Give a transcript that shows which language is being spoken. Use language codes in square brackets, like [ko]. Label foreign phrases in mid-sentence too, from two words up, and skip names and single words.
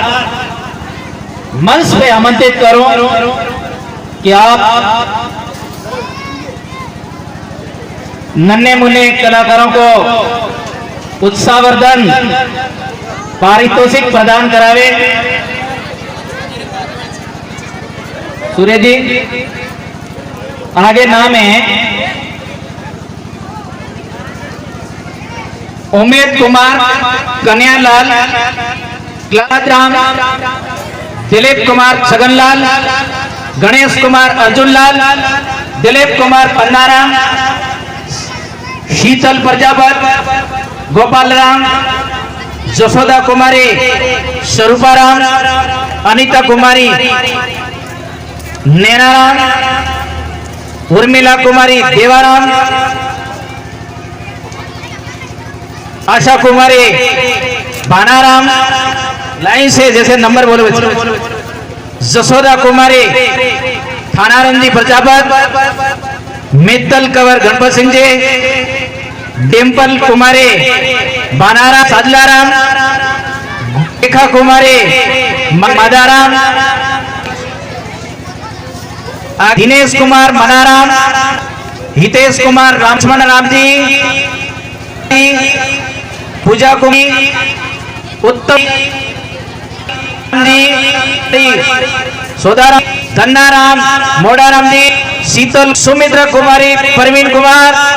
[hi] मंच पे आमंत्रित करूं कि आप नन्हे मुन्ने कलाकारों को उत्साहवर्धन पारितोषिक प्रदान करावे। सूर्य जी आगे नाम है उमेद कुमार कन्यालाल, ग्लादराम दिलीप कुमार छगनलाल, गणेश कुमार अर्जुनलाल, दिलीप कुमार पन्नाराम, शीतल प्रजापत गोपाल राम, जसोदा कुमारी स्वरूपाराम, अनीता कुमारी नैनाराम, उर्मिला कुमारी देवाराम, आशा कुमारी बानाराम, लाइन से जैसे नंबर बोलो, जसोदा कुमारी थानारंजी प्रजापत, मित्तल कंवर गणपत सिंह जी, डिम्पल कुमारी बानाराम साजलाराम, रेखा कुमारी मादाराम, दिनेश कुमार मनाराम, हितेश कुमार लक्ष्मण राम जी, पूजा कुमारी, उत्तम जी, सोदाराम, धन्नाराम, मोडाराम जी, शीतल, सुमित्रा कुमारी, परवीन कुमार,